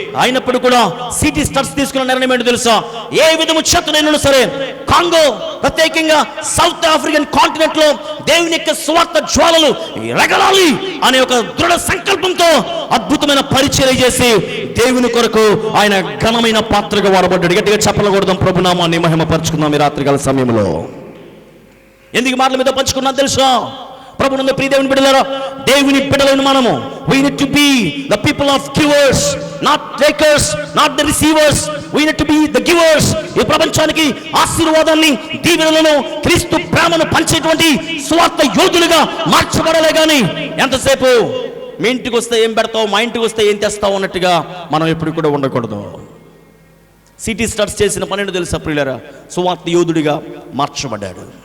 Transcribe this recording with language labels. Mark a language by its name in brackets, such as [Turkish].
[Telugu] అయినప్పుడు కూడా city studs తీసుకున్న నిర్ణయం ఏంటో తెలుసా? ఏ విధము చేతనైనా సరే కాంగో, ప్రత్యేకంగా సౌత్ ఆఫ్రికన్ కాంటినెంట్ లో దేవుని యొక్క స్వార్థ జ్వాలలు రగలాలి అనే ఒక దృఢ సంకల్పంతో అద్భుతమైన పరిచర్య చేసి దేవుని కొరకు ఆయన ఘనమైన పాత్రగా వాడబడ్డాడు. గట్టిగా చెప్పలకూడదాం, ప్రభునామాన్ని మహిమపరచుకుందాం ఈ రాత్రికాల సమయంలో. ఎందుకు మాటల మీద పంచుకున్నా తెలుసా? ప్రభునందు ప్రియ దేవుని బిడ్డలారా, దేవుని బిడ్డలైన మనము [English] we need to be the people of givers, not takers, not the receivers. We need to be the givers. [Telugu] ఈ ప్రపంచానికి ఆశీర్వాదాన్ని, దీవెనలను, క్రీస్తు ప్రేమను పంచేటువంటి సువార్త యోధులుగా మార్చబడాలే గాని ఎంతసేపు మీ ఇంటికి వస్తే ఏం పెడతావు, మా ఇంటికి వస్తే ఏం తెస్తావు అన్నట్టుగా మనం ఎప్పుడు కూడా ఉండకూడదు. సిటీ స్టార్ట్స్ చేసిన పని ఏంటో తెలుసా ప్రియులారా? సువార్త యోధుడిగా మార్చబడ్డాడు.